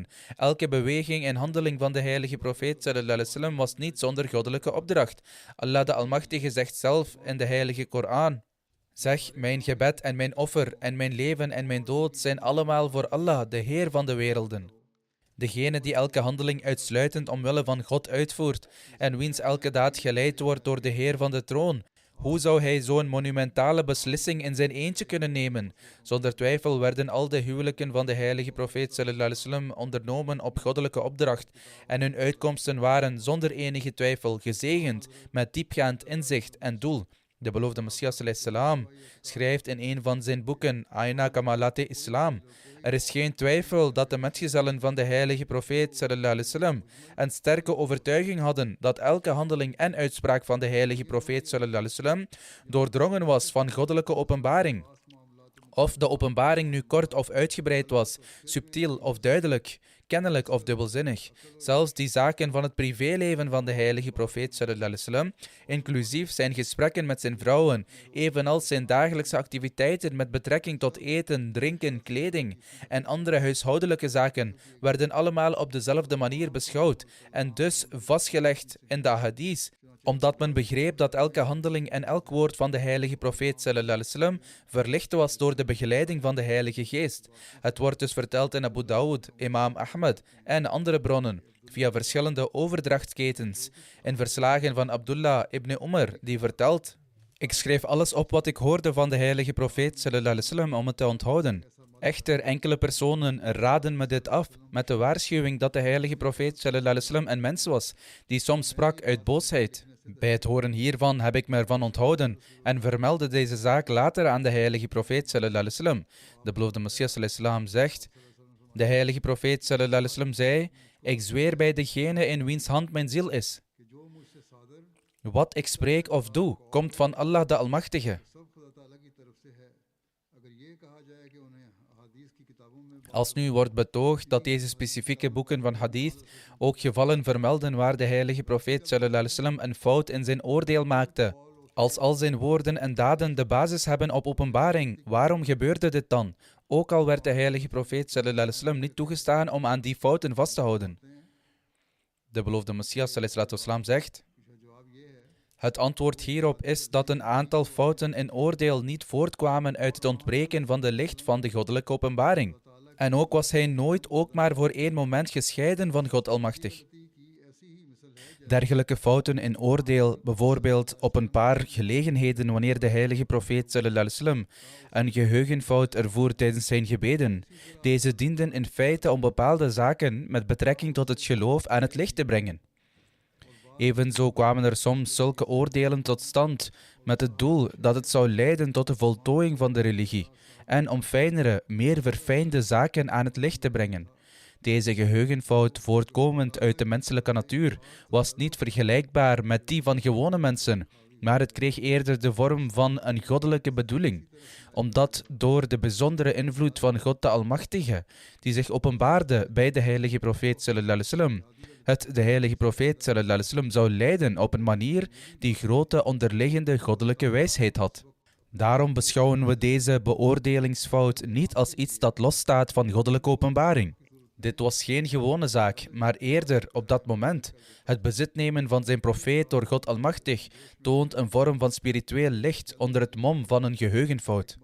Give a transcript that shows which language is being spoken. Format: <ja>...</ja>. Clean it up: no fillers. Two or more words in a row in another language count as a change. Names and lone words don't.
<nl>Elke beweging en handeling van de heilige profeet</nl> <ar>صلى الله عليه وسلم</ar> <nl>was niet zonder goddelijke opdracht. Allah de Almachtige zegt zelf in de heilige Koran: zeg, mijn gebed en mijn offer en mijn leven en mijn dood zijn allemaal voor Allah, de Heer van de werelden. Degene die elke handeling uitsluitend omwille van God uitvoert en wiens elke daad geleid wordt door de Heer van de troon, hoe zou hij zo'n monumentale beslissing in zijn eentje kunnen nemen? Zonder twijfel werden al de huwelijken van de heilige profeet</nl> <ar>صلى الله عليه وسلم</ar> <nl>ondernomen op goddelijke opdracht en hun uitkomsten waren zonder enige twijfel gezegend met diepgaand inzicht en doel. De beloofde Messias</nl> <ar>صلى الله عليه وسلم</ar> <nl>schrijft in een van zijn boeken Aina Kamalate Islam: er is geen twijfel dat de metgezellen van de heilige profeet</nl> <ar>صلى الله عليه وسلم</ar> <nl>een sterke overtuiging hadden dat elke handeling en uitspraak van de heilige profeet</nl> <ar>صلى الله عليه وسلم</ar> <nl>doordrongen was van goddelijke openbaring. Of de openbaring nu kort of uitgebreid was, subtiel of duidelijk, kennelijk of dubbelzinnig. Zelfs die zaken van het privéleven van de heilige profeet</nl> <ar>صلى الله عليه وسلم,</ar> <nl>inclusief zijn gesprekken met zijn vrouwen, evenals zijn dagelijkse activiteiten met betrekking tot eten, drinken, kleding en andere huishoudelijke zaken, werden allemaal op dezelfde manier beschouwd en dus vastgelegd in de hadith, omdat men begreep dat elke handeling en elk woord van de heilige profeet</nl> <ar>صلى الله عليه وسلم</ar> <nl>verlicht was door de begeleiding van de heilige geest. Het wordt dus verteld in Abu Dawud, Imam Ahmad en andere bronnen, via verschillende overdrachtsketens, in verslagen van Abdullah ibn Umar, die vertelt: ik schreef alles op wat ik hoorde van de heilige profeet</nl> <ar>صلى الله عليه وسلم</ar> <nl>om het te onthouden. Echter, enkele personen raden me dit af met de waarschuwing dat de heilige profeet</nl> <ar>صلى الله عليه وسلم</ar> <nl>een mens was, die soms sprak uit boosheid. Bij het horen hiervan heb ik me ervan onthouden en vermeldde deze zaak later aan de heilige profeet</nl> <ar>صلى الله عليه وسلم.</ar> <nl>De beloofde Messias</nl> <ar>صلى الله عليه وسلم</ar> <nl>zegt: de heilige profeet</nl> <ar>صلى الله عليه وسلم</ar> <nl>zei: ik zweer bij degene in wiens hand mijn ziel is. Wat ik spreek of doe, komt van Allah de Almachtige. Als nu wordt betoogd dat deze specifieke boeken van hadith ook gevallen vermelden waar de heilige profeet</nl> <ar>صلى الله عليه وسلم</ar> <nl>een fout in zijn oordeel maakte, als al zijn woorden en daden de basis hebben op openbaring, waarom gebeurde dit dan? Ook al werd de heilige profeet</nl> <ar>صلى الله عليه وسلم</ar> <nl>niet toegestaan om aan die fouten vast te houden. De beloofde Messias</nl> <ar>صلى الله عليه وسلم</ar> <nl>zegt: het antwoord hierop is dat een aantal fouten in oordeel niet voortkwamen uit het ontbreken van de licht van de goddelijke openbaring. En ook was hij nooit ook maar voor één moment gescheiden van God Almachtig. Dergelijke fouten in oordeel, bijvoorbeeld op een paar gelegenheden wanneer de heilige profeet</nl> <ar>صلى الله عليه وسلم</ar> <nl>een geheugenfout ervoer tijdens zijn gebeden. Deze dienden in feite om bepaalde zaken met betrekking tot het geloof aan het licht te brengen. Evenzo kwamen er soms zulke oordelen tot stand met het doel dat het zou leiden tot de voltooiing van de religie en om fijnere, meer verfijnde zaken aan het licht te brengen. Deze geheugenfout, voortkomend uit de menselijke natuur, was niet vergelijkbaar met die van gewone mensen, maar het kreeg eerder de vorm van een goddelijke bedoeling, omdat door de bijzondere invloed van God de Almachtige, die zich openbaarde bij de heilige profeet</nl> <ar>صلى الله عليه وسلم,</ar> <nl>het de heilige profeet</nl> <ar>صلى الله عليه وسلم</ar> <nl>zou leiden op een manier die grote onderliggende goddelijke wijsheid had. Daarom beschouwen we deze beoordelingsfout niet als iets dat losstaat van goddelijke openbaring. Dit was geen gewone zaak, maar eerder op dat moment. Het bezit nemen van zijn profeet door God Almachtig toont een vorm van spiritueel licht onder het mom van een geheugenfout.</nl>